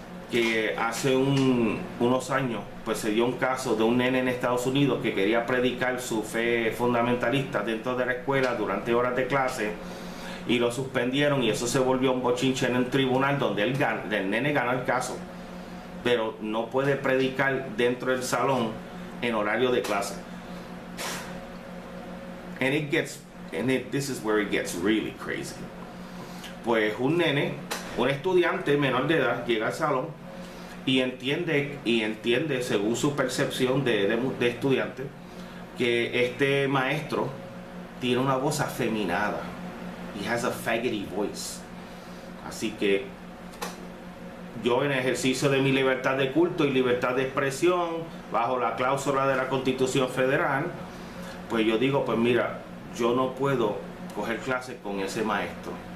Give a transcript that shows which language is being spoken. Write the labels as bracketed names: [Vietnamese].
[Spanish] que hace unos años pues se dio un caso de un nene en Estados Unidos que quería predicar su fe fundamentalista dentro de la escuela durante horas de clase, y lo suspendieron, y eso se volvió un bochinche en el tribunal donde el nene ganó el caso, pero no puede predicar dentro del salón en horario de clase. [English] This is where it gets really crazy. [Spanish] Pues un estudiante menor de edad llega al salón y entiende según su percepción de estudiante que este maestro tiene una voz afeminada. [English] He has a faggoty voice. [Spanish] Así que yo, en ejercicio de mi libertad de culto y libertad de expresión bajo la cláusula de la Constitución Federal, pues yo digo, pues mira, yo no puedo coger clases con ese maestro.